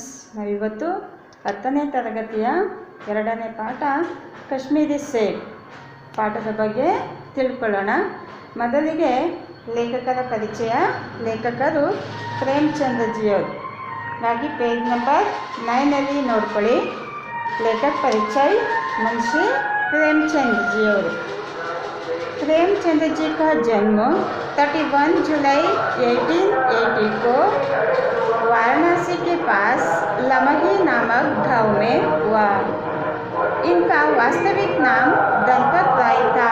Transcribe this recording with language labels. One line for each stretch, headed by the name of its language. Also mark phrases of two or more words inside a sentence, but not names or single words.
Kannada: ನಾವಿವತ್ತು 10ನೇ ತರಗತಿಯ 2ನೇ ಪಾಠ ಕಾಶ್ಮೀರಿ ಸೇಬ್ ಪಾಠದ ಬಗ್ಗೆ ತಿಳ್ಕೊಳ್ಳೋಣ. ಮೊದಲಿಗೆ ಲೇಖಕರ ಪರಿಚಯ. ಲೇಖಕರು ಪ್ರೇಮಚಂದ್ರಜಿಯವರು. ಹಾಗಾಗಿ ಪೇಜ್ ನಂಬರ್ 9 ನೋಡ್ಕೊಳ್ಳಿ. ಲೇಖಕ ಪರಿಚಯ
Hindi: मुंशी प्रेमचंद जी और प्रेमचंद जी का जन्म 31 जुलाई 1880 को वाराणसी के पास लमही नामक गांव में हुआ. इनका वास्तविक नाम दलपत राय था.